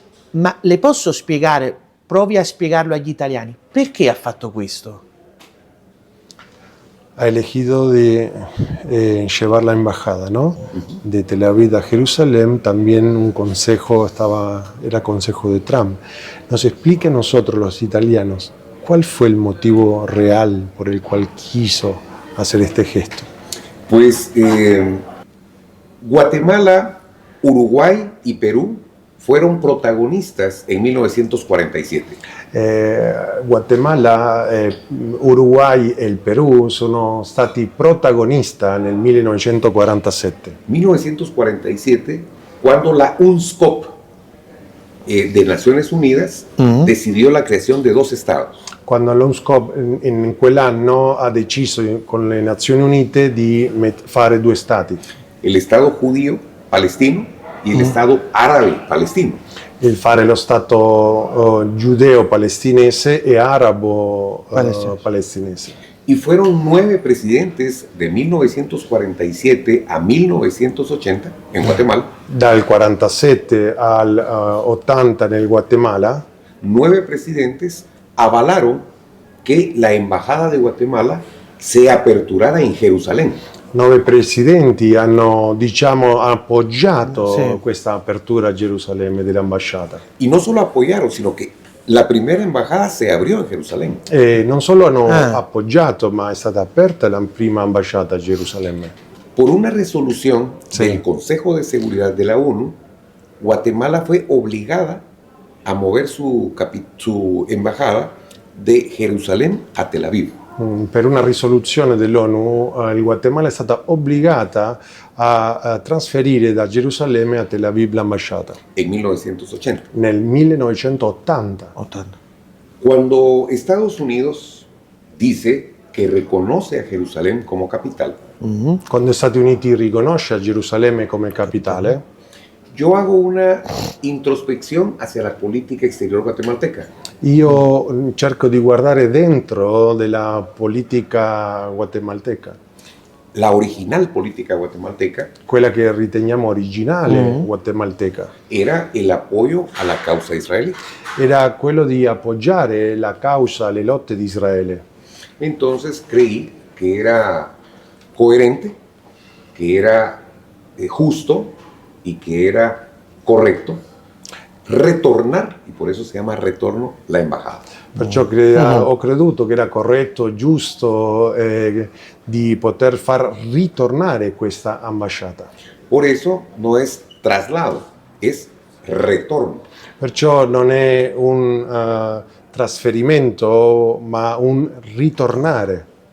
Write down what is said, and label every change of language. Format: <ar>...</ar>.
<it>Ma le posso spiegare, provi a spiegarlo agli italiani, perché ha fatto questo?</it> <es>Ha elegido de llevar la embajada, ¿no? De Tel Aviv a Jerusalén, también un consejo era consejo de Trump. Nos explica a nosotros los italianos, ¿cuál fue el motivo real por el cual quiso hacer este gesto? Pues Guatemala, Uruguay y Perú fueron protagonistas en 1947.</es> <it>Guatemala, Uruguay e il Perù sono stati protagonisti nel 1947.</it> <es>1947, cuando la UNSCOP de Naciones Unidas decidió la creación de 2 estados.</es> <it>Quando l'UNSCOP in quell'anno ha deciso con le Nazioni Unite di fare 2 stati.</it> <es>El Estado judío palestino y el Estado árabe palestino.</es> <it>Il fare lo Stato giudeo palestinese e arabo palestinese.</it> <es>Y fueron 9 presidentes de 1947 a 1980 en Guatemala.</es> <it>Dal 47 al 80 nel Guatemala.</it> <es>9 presidentes avalaron que la embajada de Guatemala se aperturara en Jerusalén.</es> <it>9 presidenti hanno, diciamo, appoggiato questa apertura a Gerusalemme dell'ambasciata.</it> <es>Y no solo apoyaron, sino que la primera embajada se abrió en Jerusalén.</es> <it>E non solo hanno appoggiato, ma è stata aperta la prima ambasciata a Gerusalemme.</it> <es>Por una resolución Sí. del Consejo de Seguridad de la ONU, Guatemala fue obligada a mover su embajada de Jerusalén a Tel Aviv.</es> <it>Per una risoluzione dell'ONU, il Guatemala è stata obbligata a trasferire da Gerusalemme a Tel Aviv l'ambasciata</it> <es>En 1980.</es> <it>nel 1980. 80.</it> <es>Cuando Estados Unidos dice que reconoce a Jerusalén como capital,</es> <it>Quando gli Stati Uniti riconosce a Gerusalemme come capitale,</it> <es>yo hago una introspección hacia la política exterior guatemalteca.</es> <it>io cerco di guardare dentro della politica guatemalteca,</it> <es>La original política guatemalteca</es> <it>quella che riteniamo originale guatemalteca.</it> <es>era el apoyo a la causa israelí.</es> <it>Era quello di appoggiare la causa, le lotte di Israele.</it> <es>Entonces creí que era coherente, que era justo y que era correcto retornar, y por eso se llama retorno, la embajada.</es> <it>Perciò ho creduto che era corretto, giusto di poter far ritornare questa ambasciata.</it> <es>Por eso no es traslado, es retorno.</es> <it>Perciò non è un trasferimento, ma un ritornare.</it>